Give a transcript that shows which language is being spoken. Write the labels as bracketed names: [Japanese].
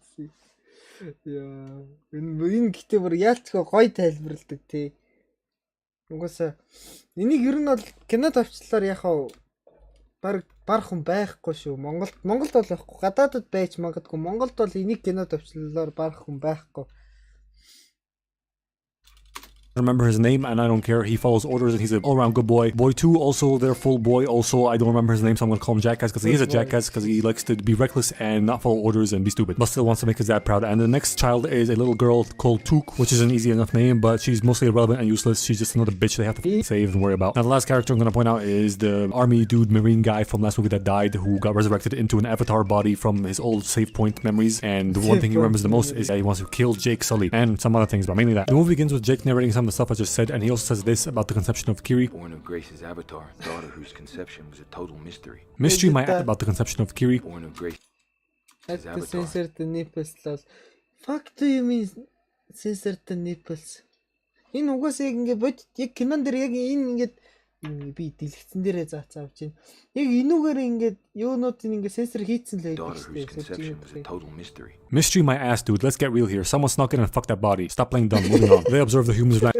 [Mongolian] энэ гэтээ бүр яалтчгүй гоё тайлбарладаг тий. Угаасаа энийг ер нь бол кинод авчлаар яхаа баг хүн байхгүй шүү. Монголд бол байхгүй. Гадаадд байж магадгүй. Монголд бол энийг кинод авчлаар баг хүн байхгүй. [English] remember his name and I don't care. He follows orders and he's an all-around good boy. Boy 2, also their full boy. Also, I don't remember his name, so I'm gonna call him Jackass because he is a jackass because he likes to be reckless and not follow orders and be stupid, but still wants to make his dad proud. And the next child is a little girl called Took, which is an easy enough name, but she's mostly irrelevant and useless. She's just another bitch they have to save and worry about. Now the last character I'm gonna point out is the army dude, marine guy from last movie that died, who got resurrected into an avatar body from his old save point memories. And the one thing he remembers the most is that he wants to kill Jake Sully and some other things, but mainly that. The movie begins with Jake narrating some of the stuff I just said, and he also says this about the conception of Kiri. Born of Grace's avatar, daughter whose conception was a total mystery. Mystery might add about the conception of Kiri. Born of Grace's At the avatar. censored the nipples loss. Fuck do you mean censored the nipples? [Mongolian] Энэ угаасаа яг ингэ бод яг кинон дээр яг энэ ингээд би дэлгэцэн дээрээ заацаавч байна. Яг энүүгээр ингээд юунуудын ингээд сенсор хийцэн л байдаг шүү дээ. [English] Mystery my ass, dude. Let's get real here. Someone snuck in and fucked that body. Stop playing dumb. Moving on. They observe the humans.